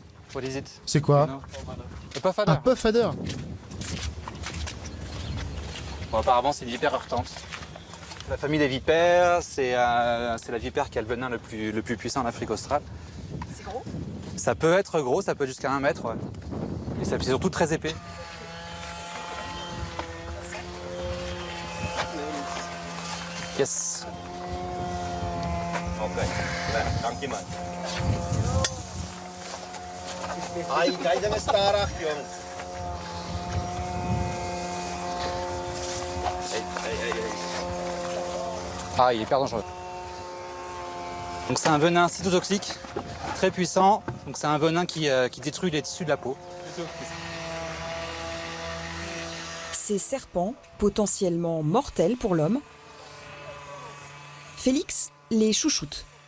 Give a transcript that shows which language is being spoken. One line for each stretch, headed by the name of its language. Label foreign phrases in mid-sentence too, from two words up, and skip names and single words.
French: C'est quoi? Un
English: puff adder.
French: Bon, apparemment, c'est une vipère heurtante. La famille des vipères, c'est la vipère qui a le venin le plus puissant en Afrique australe. C'est gros? Ça peut être gros, ça peut être jusqu'à 1 mètre. Ouais. Et c'est surtout très épais.
Dutch: Yes. Ok, dankjewel. Ai, kijk dan eens daar, jongens.
French: Ah, il est hyper dangereux. Donc c'est un venin cytotoxique, très puissant. Donc c'est un venin qui détruit les tissus de la peau. Ces serpents, potentiellement mortels pour l'homme, Félix les chouchoute.